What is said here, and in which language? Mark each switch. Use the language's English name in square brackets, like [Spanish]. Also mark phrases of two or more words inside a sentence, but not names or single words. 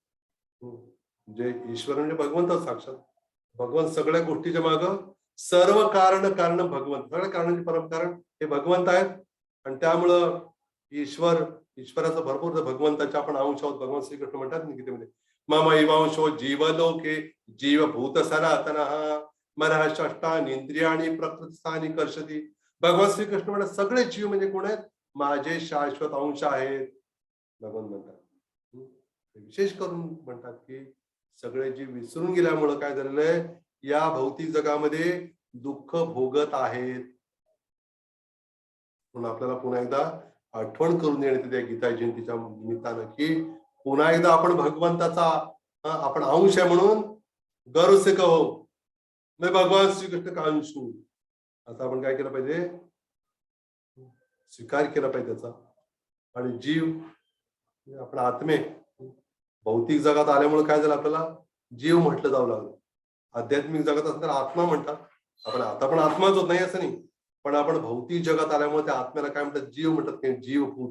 [Marathi] म्हणजे ईश्वर म्हणजे भगवंत साक्षात. भगवंत सगळ्या गोष्टीच्या माग, सर्व कारण भगवंत, सगळ्या कारणाचे परमकारण हे भगवंत आहेत. आणि त्यामुळं ईश्वराचं भरपूर भगवंताच्या आपण अंश आहोत. भगवान श्रीकृष्ण म्हणतात ना गीतेमध्ये, [Sanskrit] मम एवांशो जीवलोके जीवभूत सनातनः मनः षष्ठानि इंद्रियाणि प्रकृतिस्थानी कर्षति. [Marathi] भगवान श्रीकृष्ण म्हणतात सगळे जीव म्हणजे कोण आहेत? माझे शाश्वत अंश आहेत, भगवान म्हणतात. विशेष करून म्हणतात की सगळे जीव विसरून गेल्यामुळं काय झालेलं आहे, या भौतिक जगामध्ये दुःख भोगत आहेत. म्हणून आपल्याला पुन्हा एकदा आठवण करून देण्यात येते गीता जयंतीच्या निमित्तानं, की पुन्हा एकदा आपण भगवंताचा आपण अंश आहे म्हणून [Hindi] गर्व से कहो मैं भगवान श्रीकृष्ण का अंश हूं, [Marathi] असं आपण काय केलं पाहिजे, स्वीकार केला पाहिजे त्याचा. आणि जीव आपण आत्मे भौतिक जगात आल्यामुळे काय झालं, आपल्याला जीव म्हटलं जाऊ लागलं. आध्यात्मिक जगात असं तर आत्मा म्हणतात. आपण आता पण आत्माच होत नाही असं नाही, पण आपण भौतिक जगात आल्यामुळे त्या आत्म्याला काय म्हणतात, जीव म्हणतात, की जीवभूत.